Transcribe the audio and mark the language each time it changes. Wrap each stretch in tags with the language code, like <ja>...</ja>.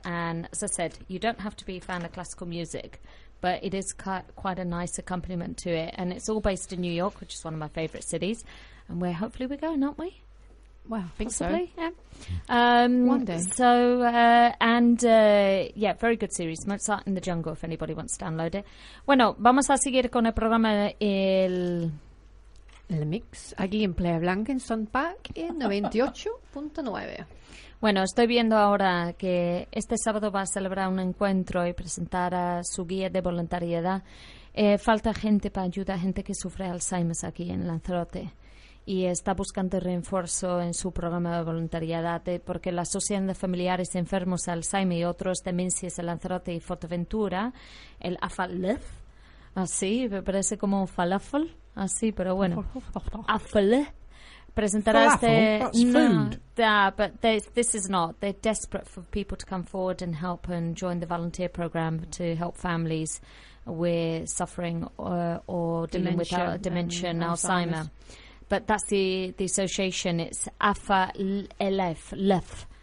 <en>And as I said, you don't have to be a fan of classical music, but it is quite a nice accompaniment to it. And it's all based in New York, which is one of my favourite cities. And where hopefully we're going, aren't we? Well, I think possibly, so. One day. So, very good series. Mozart in the Jungle, if anybody wants to download it.</en> <es>Bueno, vamos a seguir con el programa El Mix, aquí en Playa Blanca, en Sun Park, en 98.9. Bueno, estoy viendo ahora que este sábado va a celebrar un encuentro y presentar a su guía de voluntariedad. Falta gente para ayudar a gente que sufre Alzheimer aquí en Lanzarote. Y está buscando refuerzo en su programa de voluntariedad porque la Asociación de Familiares Enfermos de Alzheimer y otros demencias de Lanzarote y Fuerteventura, el AFALEF, así, me parece como falafel, así, pero bueno, AFALEF, presentará falafel, este...</es> <en>They're desperate for people to come forward and help and join the volunteer program to help families with suffering or dealing with dementia and Alzheimer's. But that's the association. It's AFA LEF.</en>